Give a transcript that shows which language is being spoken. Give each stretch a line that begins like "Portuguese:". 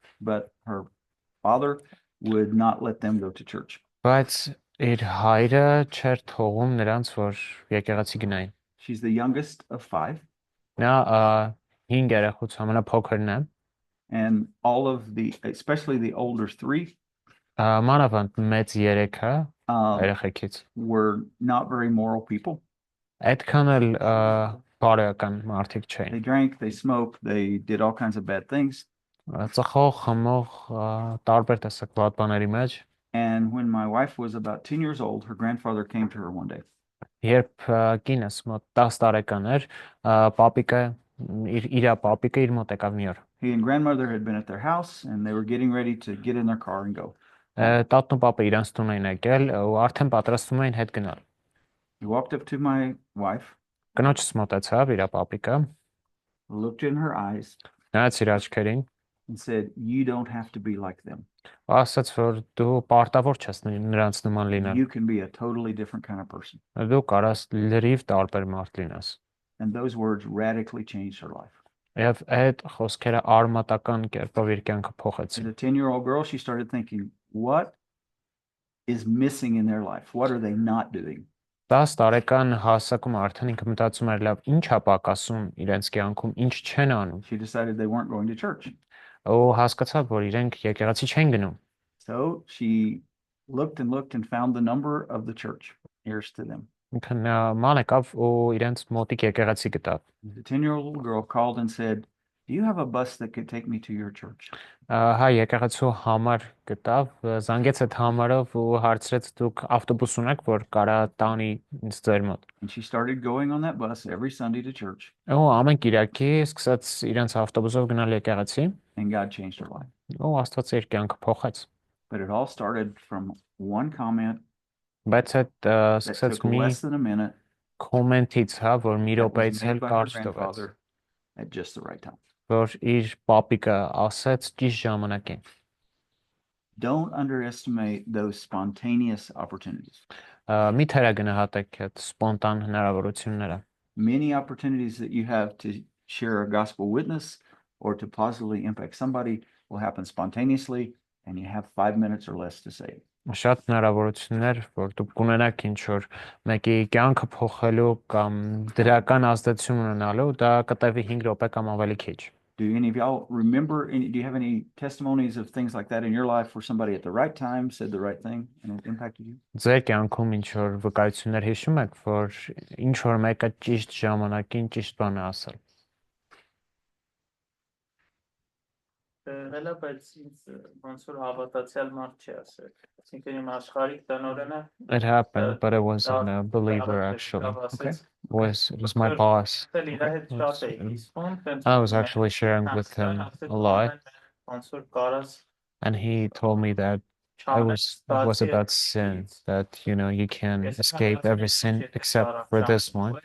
English: but her father would not let them go to church.
Armenian: բայց իր հայրը չէր թողում նրանց, որ եկեղեցի գնային։
English: She's the youngest of 5,
Armenian: Նա 5 երեխուց ամենափոքրն է,
English: and all of especially the older 3,
Armenian: մանավանդ մեծ 3-ը երեխեքից
English: were not very moral people.
Armenian: այդքան էլ բարոյական մարդիկ չէին։
English: They drank, they smoked, they did all kinds of bad things.
Armenian: Ծխող, խմող, տարբեր տեսակ վատ բաների մեջ,
English: And when my wife was about 10 years old, her grandfather came to her one day.
Armenian: երբ կինս մոտ 10 տարեկան էր, պապիկը իր պապիկը իր մոտ եկավ մի օր։
English: He and grandmother had been at their house, and they were getting ready to get in their car and go.
Armenian: Տատն ու պապը իրանց տուն էին եկել ու արդեն պատրաստվում էին հետ գնալ։
English: He walked up to my wife,
Armenian: Կնոջս մոտեցավ իր պապիկը,
English: looked in her eyes,
Armenian: նայեց իր աչքերին,
English: and said, "You don't have to be like them.
Armenian: ասաց, որ դու պարտավոր չես նրանց նման լինել։
English: You can be a totally different kind of person."
Armenian: Դու կարաս լրիվ տարբեր մարդ լինես։
English: And those words radically changed her life.
Armenian: Եվ այդ խոսքերը արմատական կերպով իր կյանքը
English: As
Armenian: փոխեցին։
English: a 10-year-old girl, she started thinking, what is missing in their life? What are they not doing?
Armenian: 10 տարեկան հասակում արդեն ինքը մտածում էր, լավ, ինչ է պակասում իրենց կյանքում, ինչ չեն անում։
English: She decided they weren't going to church.
Armenian: Ու հասկացավ, որ իրենք եկեղեցի չեն գնում։
English: So she looked and found the number of the church nearest to them.
Armenian: ինքն ման եկավ ու իրենց մոտիկ եկեղեցի գտավ։
English: The 10-year-old little girl called and said, "Do you have a bus that could take me to your church?"
Armenian: Հայ եկեղեցու համար գտավ, զանգեց այդ համարով ու հարցրեց դուք ավտոբուս ունեք, որ կարա տանի ինձ ձեր մոտ։
English: And she started going on that bus every Sunday to church,
Armenian: Ու ամեն Կիրակի սկսեց իրենց ավտոբուսով գնալ եկեղեցի,
English: and God changed her life.
Armenian: ու Աստված իր կյանքը փոխեց։
English: But it all started from one comment
Armenian: Բայց այդ
English: that
Armenian: սկսեց
English: took
Armenian: մի
English: less than a minute
Armenian: կոմենտից, հա, որ մի
English: that was
Armenian: րոպեից
English: made
Armenian: էլ
English: by her
Armenian: կարճ տվեց,
English: grandfather at just the right time.
Armenian: որ իր պապիկը ասեց ճիշտ ժամանակին։
English: Don't underestimate those spontaneous opportunities.
Armenian: Մի թերագնահատեք այդ սպոնտան հնարավորությունները։
English: Many opportunities that you have to share a gospel witness or to positively impact somebody will happen spontaneously, and you have 5 minutes or less to say it.
Armenian: Շատ հնարավորություններ, որ դուք կունենաք ինչ որ մեկի կյանքը փոխելու կամ դրական ազդեցություն ունենալու, դա կտևի 5 րոպե կամ ավելի քիչ։
English: Do any of y'all remember do you have any testimonies of things like that in your life where somebody at the right time said the right thing and it impacted you?
Armenian: Ձեր կյանքում ինչ որ վկայություններ հիշում եք, որ ինչ որ մեկը ճիշտ ժամանակին ճիշտ բան է ասել։ Հələ բայց ինձ ոնց որ հավատացյալ մարդ չի ասել։ Այսինքն իմ աշխարհիկ տնօրենը
English: It happened, but it wasn't a believer actually. It was my boss.
Armenian: Իր հետ շատ էի իսկում,
English: I was actually sharing with him a lot,
Armenian: ոնց որ կարաս
English: and he told me that it was about sin, that you can escape every sin except for this one.